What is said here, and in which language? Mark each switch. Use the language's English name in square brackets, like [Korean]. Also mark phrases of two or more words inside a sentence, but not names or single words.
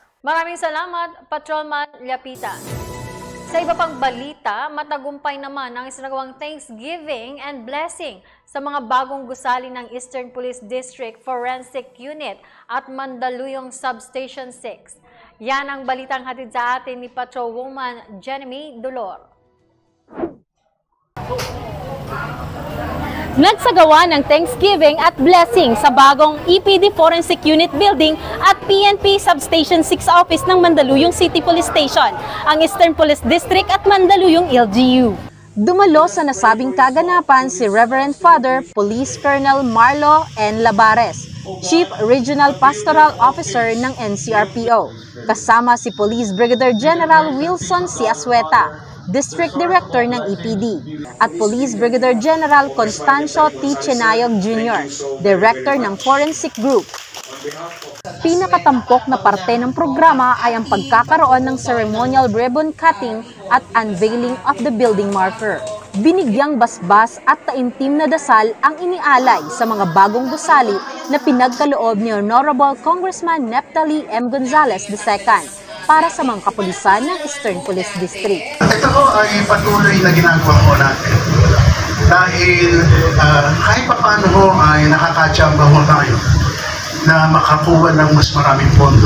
[Filipino] Maraming salamat, Patrolman Liapitan. Sa iba pang balita, matagumpay naman ang isinagawang [English] Thanksgiving and Blessing [Filipino] sa mga bagong gusali ng Eastern Police District Forensic Unit at Mandaluyong Substation 6. Yan ang balitang hatid sa atin ni Patrolwoman Jenny Dolor. Nagsagawa ng Thanksgiving at Blessing sa bagong EPD Forensic Unit Building at PNP Substation 6 Office ng Mandaluyong City Police Station, ang Eastern Police District at Mandaluyong LGU. Dumalo sa nasabing kaganapan si Reverend Father Police Colonel Marlo N. Labares, Chief Regional Pastoral Officer ng NCRPO, kasama si Police Brigadier General Wilson C. Asueta, District Director ng EPD, at Police Brigadier General Constancio T. Chenayog Jr., Director ng Forensic Group. Pinakatampok na parte ng programa ay ang pagkakaroon ng [English] ceremonial ribbon cutting [Filipino] at [English] unveiling of the building marker. [Filipino] Binigyang basbas at taimtim na dasal ang inialay sa mga bagong gusali na pinagkaloob ni Honorable Congressman Neptali M. Gonzales II para sa mga kapulisan ng Eastern Police District. Ito ko ay patuloy na ginagawa ko natin. Dahil kahit pa paano ho ay nakakatsamba ho tayo na makakuha ng mas maraming pondo.